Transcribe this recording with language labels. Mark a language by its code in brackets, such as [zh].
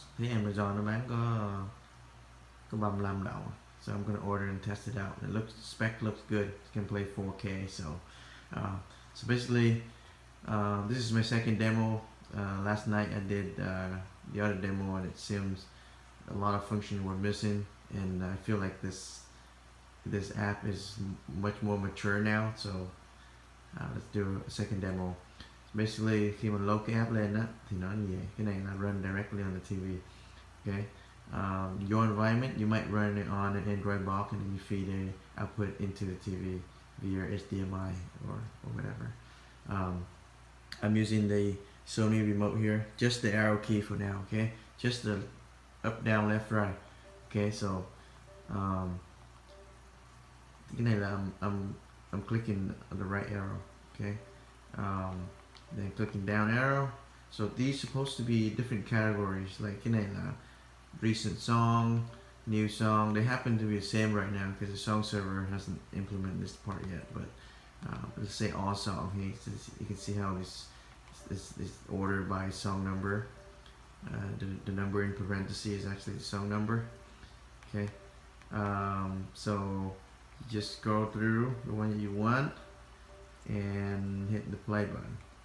[vi] Thấy Amazon nó bán có 35 đậu. [en] So I'm gonna order and test it out. Spec looks good. It can play 4K. So basically, this is my second demo. Last night I did the other demo, and it seems a lot of functions were missing, and I feel like this app is much more mature now. So let's do a second demo. [vi] Basically, khi mình load cái app lên á thì nó như vậy. Cái này là [en] run directly on the TV. Okay. Your environment, you might run it on an Android box, and then you feed a output into the TV via HDMI or whatever. I'm using the Sony remote here, just the arrow key for now. Okay, just the up, down, left, right. Okay, so [vi] cái này là [en] I'm clicking on the right arrow. Okay, then clicking down arrow. So these supposed to be different categories. Like [vi] cái này là [en] recent song, new song. They happen to be the same right now because the song server hasn't implemented this part yet. But let's say all song. You can see how this is ordered by song number. The number in parentheses is actually the song number. Okay, so you just go through the one that you want and hit the play button.